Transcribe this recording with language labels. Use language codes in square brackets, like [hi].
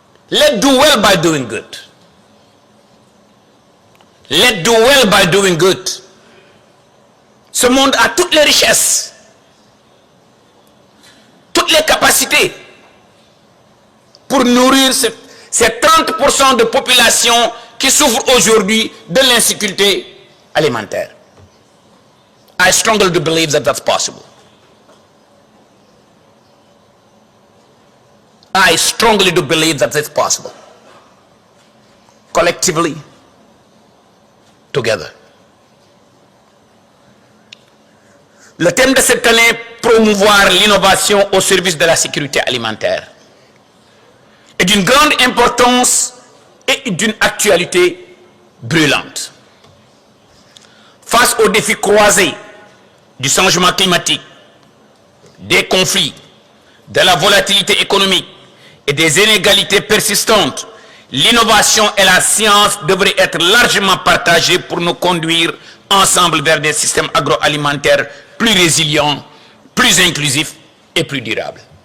[en] Let's do well by doing good. Let's do well by doing good. [fr] Ce monde a toutes les richesses, toutes les capacités pour nourrir ces 30% de population qui souffrent aujourd'hui de l'insécurité alimentaire. [en] I strongly do believe that that's possible. I strongly do believe that it's possible. Collectively, together. [fr] Le thème de cette année, promouvoir l'innovation au service de la sécurité alimentaire, est d'une grande importance et d'une actualité brûlante. Face aux défis croisés du changement climatique, des conflits, de la volatilité économique et des inégalités persistantes, l'innovation et la science devraient être largement partagées pour nous conduire ensemble vers des systèmes agroalimentaires plus résilients, plus inclusifs et plus durables.